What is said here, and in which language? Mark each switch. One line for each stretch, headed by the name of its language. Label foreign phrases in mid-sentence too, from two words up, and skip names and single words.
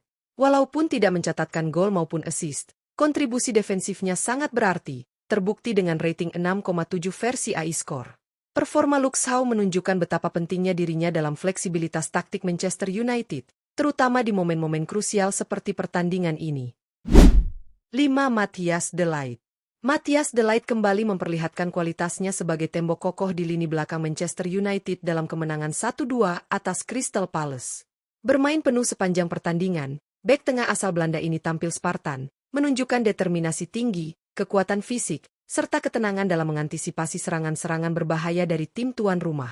Indonesian: Walaupun tidak mencatatkan gol maupun assist, kontribusi defensifnya sangat berarti, terbukti dengan rating 6,7 versi AI Score. Performa Luke Shaw menunjukkan betapa pentingnya dirinya dalam fleksibilitas taktik Manchester United, terutama di momen-momen krusial seperti pertandingan ini. 5. Matthias de Ligt. Matthias de Ligt kembali memperlihatkan kualitasnya sebagai tembok kokoh di lini belakang Manchester United dalam kemenangan 1-2 atas Crystal Palace. Bermain penuh sepanjang pertandingan, bek tengah asal Belanda ini tampil Spartan, menunjukkan determinasi tinggi, kekuatan fisik, serta ketenangan dalam mengantisipasi serangan-serangan berbahaya dari tim tuan rumah.